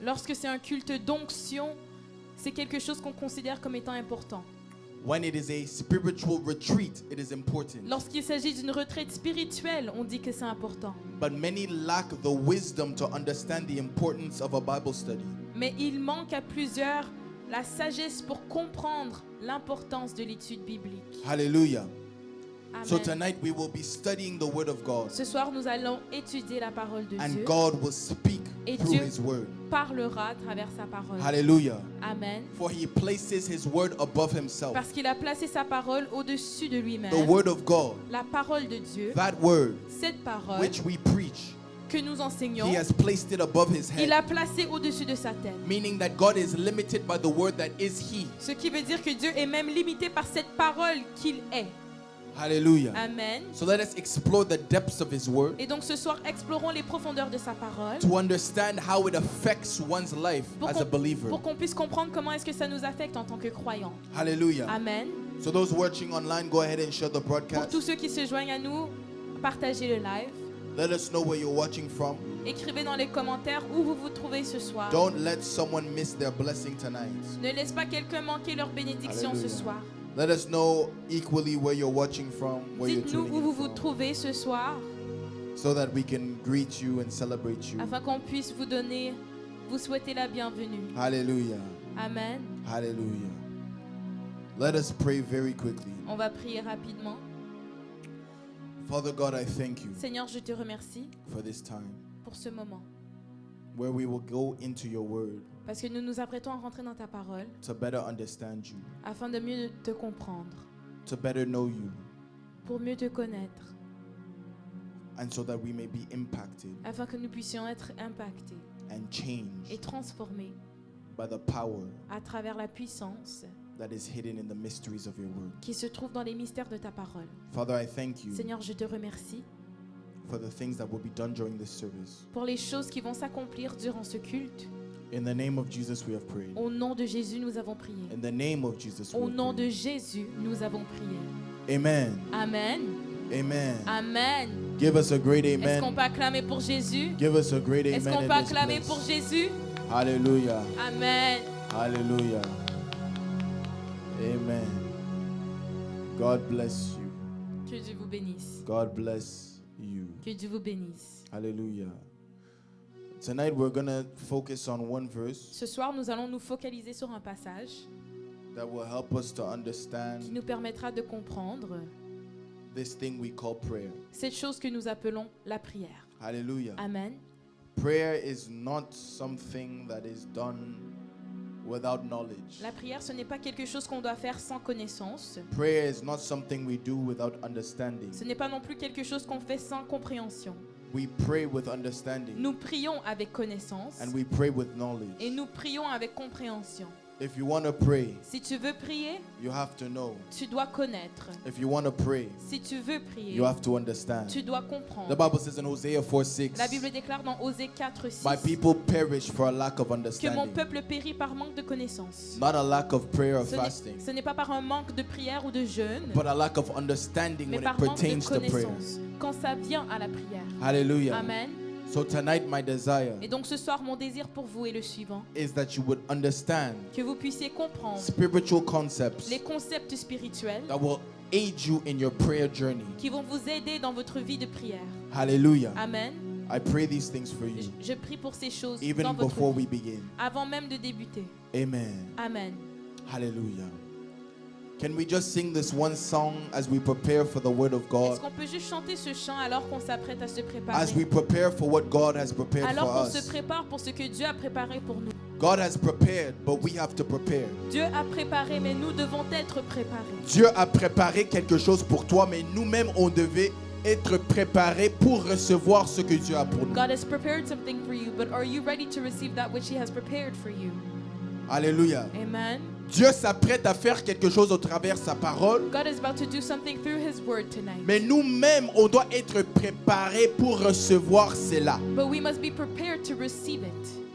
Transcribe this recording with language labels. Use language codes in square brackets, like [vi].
[fr] Lorsque c'est un culte d'onction, c'est quelque chose qu'on considère comme étant important. [en] When it is a spiritual retreat, it is important. [fr] Lorsqu'il s'agit d'une retraite spirituelle, on dit que c'est important. [en] But many lack the wisdom to understand the importance of a Bible study. [fr] Mais il manque à plusieurs la sagesse pour comprendre l'importance de l'étude biblique. Hallelujah. Amen. [en] So tonight we will be studying the Word of God. [fr] Ce soir, nous allons étudier la parole de [en] And [fr] Dieu. [en] God will speak [fr] Et [en] through [fr] Dieu [en] His Word. [fr] parlera à travers sa parole. Hallelujah. Amen. [en] For He places His Word above Himself. [fr] Parce qu'il a placé sa parole au-dessus de lui-même. [en] The Word of God, [fr] La parole de Dieu, [en] that Word [fr] cette parole [en] which we preach, [fr] que nous enseignons, [en] He has placed it above His [fr] il [en] head. [fr] l'a placé au-dessus de sa tête. [en] Meaning that God is limited by the Word that is He. [fr] Ce qui veut dire que Dieu est même limité par cette parole qu'il est. Hallelujah. Amen. [en] So let us explore the depths of His Word [fr] Et donc ce soir, explorons les profondeurs de sa parole [en] to understand how it affects one's life [fr] pour [en] as a believer. [fr] qu'on puisse comprendre comment est-ce que ça nous affecte en tant que croyants. Hallelujah. Amen. [en] So those watching online, go ahead and share the [fr] Pour [en] broadcast. [fr] tous ceux qui se joignent à nous, partagez le live. [en] Let us know where you're watching from. [fr] Écrivez dans les commentaires où vous vous trouvez ce soir. [en] Don't let someone miss their blessing tonight. [fr] Ne laisse pas quelqu'un manquer leur bénédiction ce Alléluia. soir. [en] Let us know equally where you're watching from, where you're [fr] Dites-nous [en] tuning [fr] où [en] in [fr] vous vous [en] from, [fr] trouvez ce soir, [en] so that we can greet you and celebrate you. [fr] afin qu'on puisse vous souhaiter la bienvenue. Hallelujah. Amen. Hallelujah. [en] Let us pray very quickly. [fr] On va prier rapidement. [en] Father God, I thank you [fr] Seigneur, je te remercie [en] for this time [fr] pour ce moment, [en] where we will go into your word [fr] parce que nous nous apprêtons à rentrer dans ta parole, [en] to better understand you, [fr] afin de mieux te comprendre, [en] to better know you, [fr] pour mieux te connaître, [en] and so that we may be impacted [fr] afin que nous puissions être impactés [en] and [fr] et [en] changed [fr] transformés [en] by the power [fr] à travers la puissance [en] that is hidden in the mysteries of your word. [fr] qui se trouve dans les mystères de ta parole. [en] Father, I thank you [fr] Seigneur, je te remercie [en] for the things that will be done during this service. [fr] pour les choses qui vont s'accomplir durant ce culte. [en] In the name of Jesus, we have prayed. [fr] Au nom de Jésus, nous avons prié. [en] In the name of Jesus, we [fr] Au [en] have [fr] nom de [en] prayed. [fr] Jésus, nous avons prié. Amen. Amen. Amen. Amen. [en] Give us a great [fr] Est-ce qu'on [en] amen. [fr] peut acclamer pour Jésus? [en] Give us a great [fr] Est-ce [en] amen [fr] qu'on [en] in [fr] peut [en] this [fr] acclamer [en] place. [fr] pour Jésus? Hallelujah. Amen. [en] Hallelujah. Amen. God bless you. [fr] Que Dieu vous bénisse. [en] God bless you. [fr] Que Dieu vous bénisse. Hallelujah. [en] Tonight we're going to focus on one verse [fr] Ce soir, nous allons nous focaliser sur un passage [en] that will help us to [fr] qui [en] understand [fr] nous permettra de comprendre [en] this thing we call prayer. [fr] cette chose que nous appelons la prière. Hallelujah. Amen. [en] Prayer is not something that is done without knowledge. [fr] La prière, ce n'est pas quelque chose qu'on doit faire sans connaissance. [en] Prayer is not something we do without understanding. [fr] Ce n'est pas non plus quelque chose qu'on fait sans compréhension. [en] We pray with understanding [fr] Nous prions avec connaissance [en] and we pray with [fr] et [en] knowledge. [fr] nous prions avec compréhension. [en] If you want to pray, [fr] Si tu veux prier, [en] you have to know. [fr] tu dois connaître. [en] If you want to pray, [fr] Si tu veux prier, [en] you have to understand. [fr] tu dois [en] The [fr] comprendre. [en] Bible says in Hosea 4:6, [fr] La Bible déclare dans Osée 4, 6 [en] my people perish for a lack of [fr] que mon [en] understanding. [fr] peuple périt par manque de connaissance. [en] Not a lack of prayer or [fr] Ce [en] fasting, [fr] n'est pas par un manque de prière ou de jeûne, [en] but a lack of understanding [fr] mais [en] when [fr] par [en] it [fr] manque de [en] pertains to prayer. [fr] connaissance quand ça vient à la prière. Hallelujah. Amen. [en] So tonight my desire [fr] Et donc ce soir, mon désir pour vous est le suivant. [en] is that you would understand [fr] Que vous puissiez comprendre [en] spiritual concepts [fr] les concepts spirituels [en] that will aid you in your prayer journey. [fr] qui vont vous aider dans votre vie de prière. Hallelujah. Amen. [en] I pray these things for you [fr] Je prie pour ces choses dans [en] even [fr] votre [en] before [fr] vie, [en] we begin. [fr] avant même de débuter. Amen. Amen. Hallelujah. [en] Can we just sing this one song as we prepare for the word of God? [fr] Est-ce qu'on peut juste chanter ce chant alors qu'on s'apprête à se [en] As [fr] préparer? [en] we prepare for what God has prepared [fr] Alors [en] for [fr] qu'on se [en] us. [fr] prépare pour ce que Dieu a préparé pour nous. [en] God has prepared, but we have to prepare. [fr] Dieu a préparé, mais nous devons être préparés. Dieu a préparé quelque chose pour toi, mais nous-mêmes, on devait être préparés pour recevoir ce que Dieu a pour nous. [en] God has prepared something for you, but are you ready to receive that which He has prepared for you? [fr] Alléluia. Amen. Dieu s'apprête à faire quelque chose au travers de sa parole, [en] God is about to do something through His word tonight. [fr] mais nous-mêmes, on doit être préparés pour recevoir cela. [en] But we must be prepared to receive it.